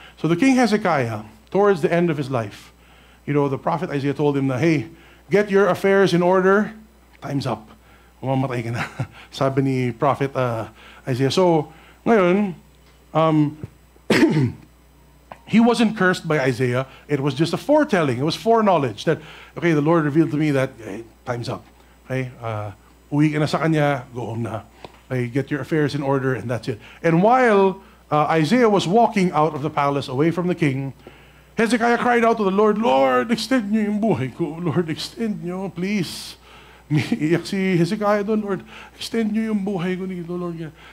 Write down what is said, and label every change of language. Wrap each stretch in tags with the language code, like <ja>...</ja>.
<en>So the King Hezekiah, towards the end of his life, the prophet Isaiah told him na, hey, get your affairs in order. Time's up.</en> <tl>Mamamatay ka na. Sabi ni</tl> <en>prophet Isaiah. So,</en> <tl>ngayon,</tl> <en>he wasn't cursed by Isaiah. It was just a foretelling. It was foreknowledge that, okay, the Lord revealed to me that, hey, time's up. Okay?</en> <tl>Uwi ka na sa kanya,</tl> <en>go home</en> <tl>na.</tl> <en>Okay, get your affairs in order, and that's it. And while Isaiah was walking out of the palace away from the king, Hezekiah cried out to the Lord, Lord, extend</en> <tl>niyo yung buhay ko. Lord, extend niyo, please. Iyak si Hezekiah doon, Lord, extend niyo yung buhay ko dito, Lord.</tl>